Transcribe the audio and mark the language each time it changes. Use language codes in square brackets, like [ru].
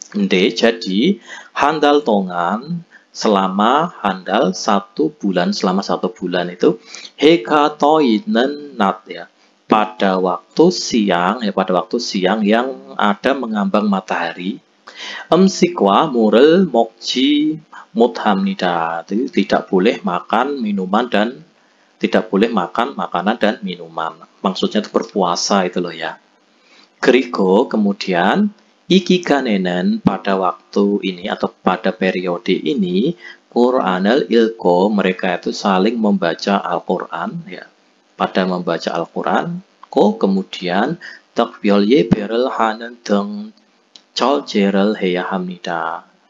[id] Jadi handal 동안 selama handal 1 bulan, selama 1 bulan itu [ko] 해가 떠 있는 낮 [id] ya, pada waktu siang ya, pada waktu siang yang ada mengambang matahari. [ko] 음식과 물을 먹지 못합니다. [id] Jadi tidak boleh makan minuman dan tidak boleh makan makanan dan minuman. Maksudnya itu berpuasa itu loh ya. 그리고 kemudian [ko] 이 기간에는 [id] pada waktu ini atau pada periode ini Quranul 읽고, mereka itu saling membaca Al-Quran ya. Pada membaca Al-Quran, kemudian takbir [ko] 예배를 하는 등 절제를 해야 합니다.